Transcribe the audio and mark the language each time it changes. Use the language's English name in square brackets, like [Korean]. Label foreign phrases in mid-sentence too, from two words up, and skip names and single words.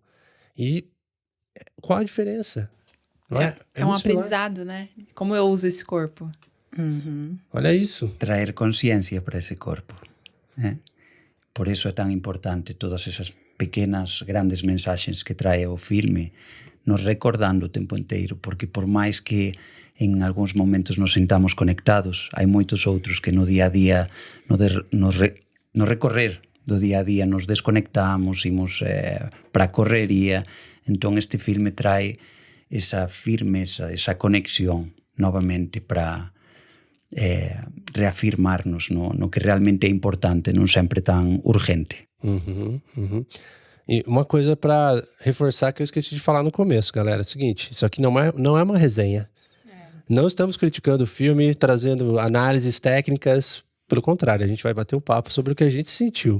[Portuguese] E qual a diferença? Não é um aprendizado, né? Como eu uso esse corpo. Olha isso. Traer consciência para esse corpo. Por isso é tão importante todas essas pequenas, grandes mensagens que trae o filme, nos recordando o tempo inteiro, [Galician] porque por máis que en algúns momentos nos sintamos conectados, hai moitos outros que no día a día, no recorrer do día a día, nos desconectamos, imos para a correría. Entón este filme trae esa firmeza, esa conexión novamente para reafirmarnos no que realmente é importante, non sempre tan urgente. [Portuguese] E uma coisa para reforçar que eu esqueci de falar no começo, galera, é o seguinte, isso aqui não é uma resenha. Não estamos criticando o filme, trazendo análises técnicas, pelo contrário, a gente vai bater um papo sobre o que a gente sentiu.